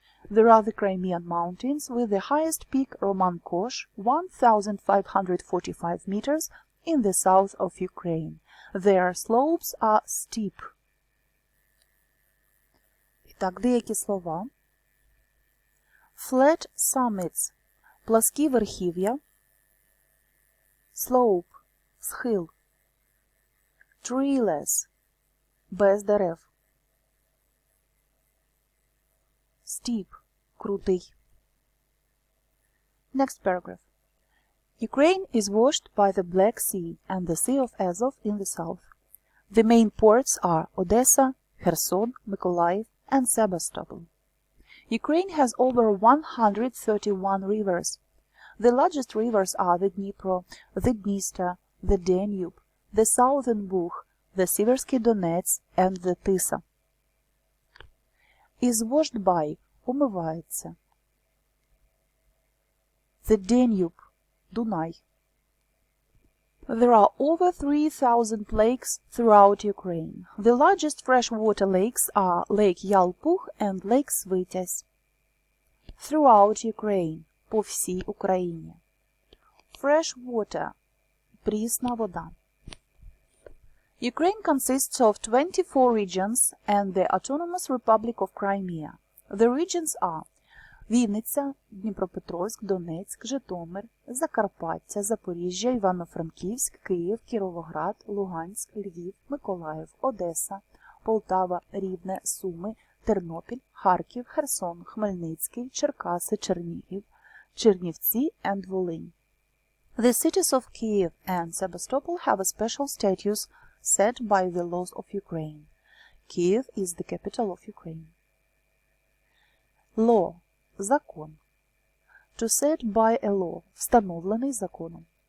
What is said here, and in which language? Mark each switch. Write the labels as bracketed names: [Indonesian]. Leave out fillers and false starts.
[English] There are the Crimean Mountains with the highest peak Roman Kosh, 1545 meters, in the south of Ukraine. Their slopes are steep. [Ukrainian] І так, деякі слова. [English] Flat summits – [Ukrainian] пласкі верхів'я. [English] Slope – схил. Treeless [Ukrainian] – без дерев. [English] Steep – крутий. Next paragraph. Ukraine is washed by the Black Sea and the Sea of Azov in the south. The main ports are Odessa, Kherson, Mykolaiv, and Sebastopol. Ukraine has over 131 rivers. The largest rivers are the Dnipro, the Dniester, the Danube, the Southern Bug, the Siversky Donets, and the Tisa. Is washed by – омивається. The Danube – Дунай. There are over 3,000 lakes throughout Ukraine. The largest freshwater lakes are Lake Yalpugh and Lake Svitязь. Throughout Ukraine [Ukrainian] – по всій Україні. [English] Fresh water – [Ukrainian] прісна вода. [English] Ukraine consists of 24 regions and the Autonomous Republic of Crimea. The regions are Вінниця, Дніпропетровськ, Донецьк, Житомир, Закарпаття, Запоріжжя, Івано-Франківськ, Київ, Кіровоград, Луганськ, Львів, Миколаїв, Одеса, Полтава, Рівне, Суми, Тернопіль, Харків, Херсон, Хмельницький, Черкаси, Чернігів, Чернівці and Волинь. The cities of Kyiv and Sebastopol have a special status set by the laws of Ukraine. Kyiv is the capital of Ukraine. Law – закон. To set by a law – [Ukrainian] встановлений законом.